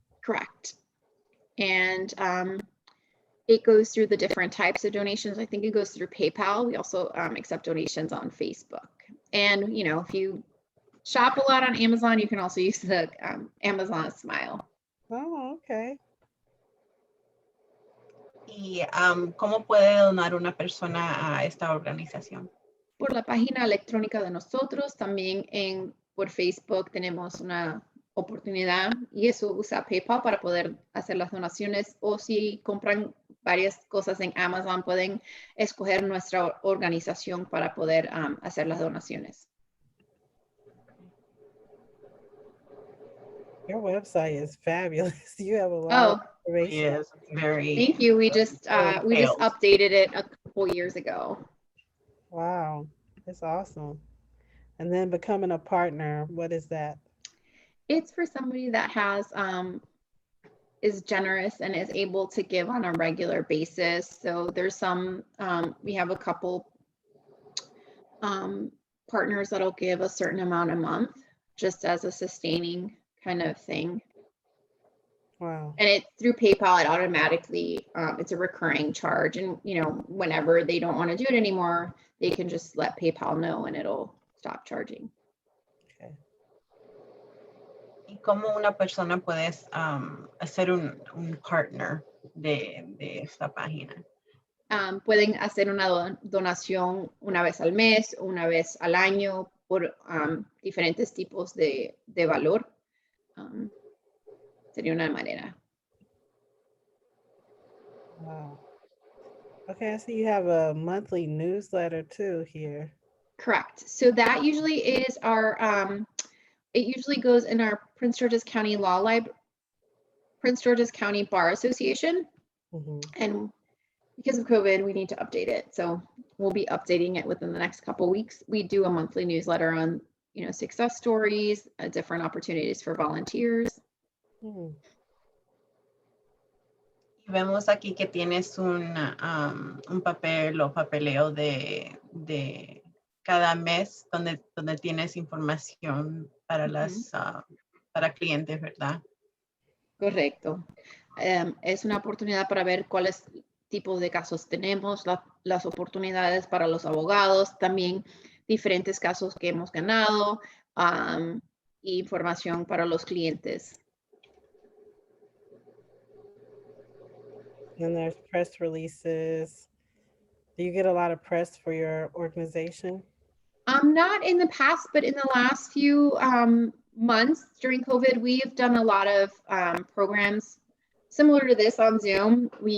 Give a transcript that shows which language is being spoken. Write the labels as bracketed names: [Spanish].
[English] Correct. And it goes through the different types of donations. I think it goes through PayPal. We also accept donations on Facebook. And, you know, if you shop a lot on Amazon, you can also use the Amazon Smile. Oh, okay. [Spanish] ¿Y cómo puede donar una persona a esta organización? Por la página electrónica de nosotros, también por Facebook tenemos una oportunidad y eso usa PayPal para poder hacer las donaciones, o si compran varias cosas en Amazon pueden escoger nuestra organización para poder hacer las donaciones. [English] Your website is fabulous. You have a lot of information. Yes, very. Thank you. We just detailed. updated it a couple years ago. Wow, that's awesome. And then becoming a partner, what is that? It's for somebody that has is generous and is able to give on a regular basis. So there's some we have a couple partners that'll give a certain amount a month just as a sustaining kind of thing. Wow. And it through PayPal, it automatically it's a recurring charge, and you know, whenever they don't want to do it anymore, they can just let PayPal know and it'll stop charging. Okay. [Spanish] ¿Y cómo una persona puede hacer un partner de esta página? Pueden hacer una donación una vez al mes, una vez al año, por diferentes tipos de valor. Sería una manera. [English] Wow. Okay, I see you have a monthly newsletter too here. Correct. So that usually is our, it usually goes in our Prince George's County Prince George's County Bar Association. Mm-hmm. And because of COVID, we need to update it. So we'll be updating it within the next couple of weeks. We do a monthly newsletter on, you know, success stories, different opportunities for volunteers. Mm. [Spanish] Y vemos aquí que tienes un papel o papeleo de cada mes donde tienes información para para clientes, ¿verdad? Correcto. Es una oportunidad para ver cuáles tipos de casos tenemos, las oportunidades para los abogados, también diferentes casos que hemos ganado, información para los clientes. [English] And there's press releases. Do you get a lot of press for your organization? Not in the past, but in the last few months during COVID, we've done a lot of programs similar to this on Zoom.